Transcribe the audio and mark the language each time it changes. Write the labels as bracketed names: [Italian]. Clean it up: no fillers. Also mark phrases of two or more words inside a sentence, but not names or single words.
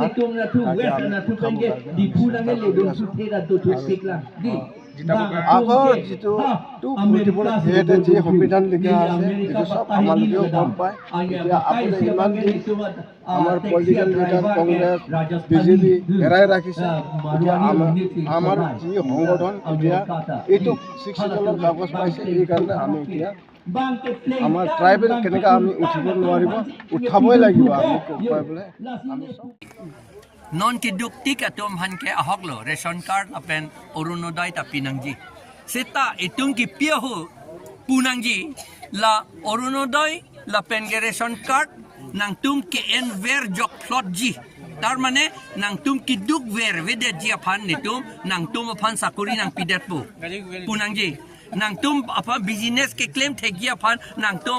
[Assamese] আগৰ যিটো যিহেতু যি সংবিধান লিখা আছে সেইটো চব আমালোকেও গম পায় এতিয়া আপুনি ইমান দিন আমাৰ [English] political leader [Assamese] কংগ্ৰেছ বিজেপি হেৰাই ৰাখিছে এতিয়া আমাৰ যি সংগঠন এতিয়া এইটো 6 জনৰ কাগজ পাইছে এইকাৰণে আমি এতিয়া আমাৰ ট্ৰাইবেল কেনেকৈ আমি উঠিব নোৱাৰিব উঠাবই লাগিব আমি কৰিবলৈ আমি [Karbi] non kiduk tik atom han ke ahoklo [English] ration card [Karbi] apen orunodai ta pinangji seta itung ki piahu punangji la orunodai la pen ke [English] ration card [Karbi] nang tum ke en ver jok plot ji tar mane nang tum kiduk ver vede ji aphan nitum nang tum aphan sakuri nang pidat pu punangji nang tum apa business ke claim thegia phan nang tum